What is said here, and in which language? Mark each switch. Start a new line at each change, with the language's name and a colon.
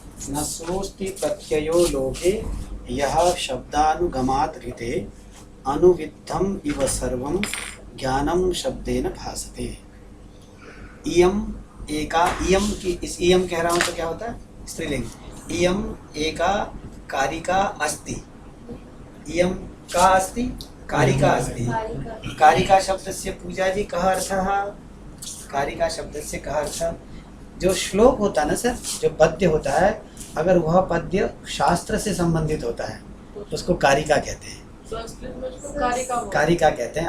Sanskrit: न सोस्ति प्रत्ययो लोके यः शब्दानुगमात् ऋते अनुविद्धम् इव सर्वं ज्ञानं शब्देन भासते। इयम् एका,
Hindi: इयम् की, इस इयम् कह रहा हूँ तो क्या होता है, स्त्रीलिंग।
Sanskrit: इयम् एका कारिका अस्ति। इयम् का अस्ति, कारिका अस्ति।
Hindi: कारिका शब्द से पूजा जी
Sanskrit: कः अर्थः?
Hindi: कारिका शब्द से
Sanskrit: कः अर्थ?
Hindi: जो श्लोक होता है ना सर, जो पद्य होता है, अगर वह पद्य शास्त्र से संबंधित होता है तो उसको कारिका कहते हैं। संस्कृत में उसको कारिका बोलते हैं। कारिका कहते हैं।